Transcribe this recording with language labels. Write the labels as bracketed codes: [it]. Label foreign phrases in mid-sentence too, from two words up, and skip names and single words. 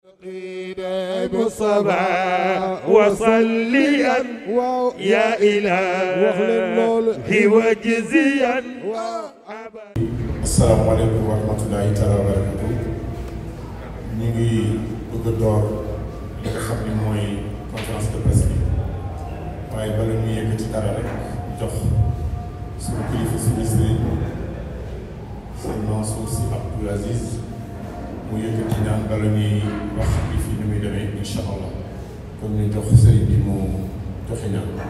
[ar] بالصبا وصليا يا إلهي وجزيا. السلام عليكم ورحمة الله تعالى وبركاته. [wo] ñu ngi bëgg a door li nga xam ni mooy [fr] conférence de presse [wo] bi waaye bala ñu yegg ci dara rek jox suñu kilifa suñu sëriñ sëñ Mansour Sy Abdoul Aziz mu yëkkati ñaan bala ñuy wax bi fii ni muy demee [ar] إن شاء الله [wo] kon ñu jox sëriñ bi mu joxe ñaan.